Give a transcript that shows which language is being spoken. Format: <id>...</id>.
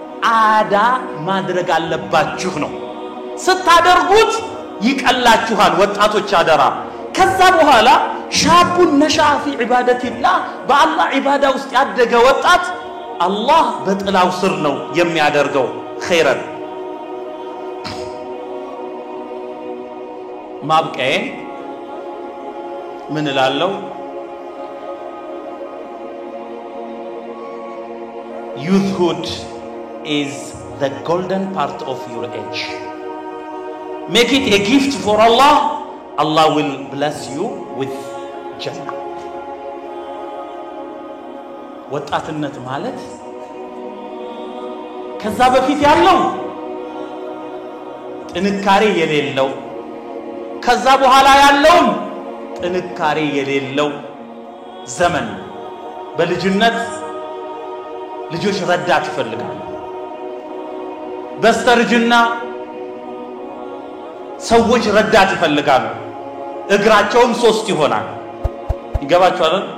<am>አዳ ማድረግ አለባችሁ ነው። ስታደርጉት ይቀላችኋል ወጣቶች አደራ። ከዛ በኋላ ሻቡን ነሻ</am> <ar>في عبادة الله</ar> <am>በአላህ ዒባዳ ውስጥ ያደገ ወጣት አላህ በጥላው ስር ነው የሚያደርገው ኸይረን። ማብቀዬ ምን እላለሁ?</am> <en>youthhood is the golden part of your age. Make it a gift for Allah. Allah will bless you with Jannah.</en> <am>ወጣትነት ማለት ከዛ በፊት ያለው ጥንካሬ የሌለው ከዛ በኋላ ያለው ጥንካሬ የሌለው ዘመን። በልጅነት ልጆች ረዳት ይፈልጋሉ። በስተርጅና ሰዎች ረዳት ይፈልጋሉ። እግራቸውም 3 ይሆናል። ይገባችኋል?</am>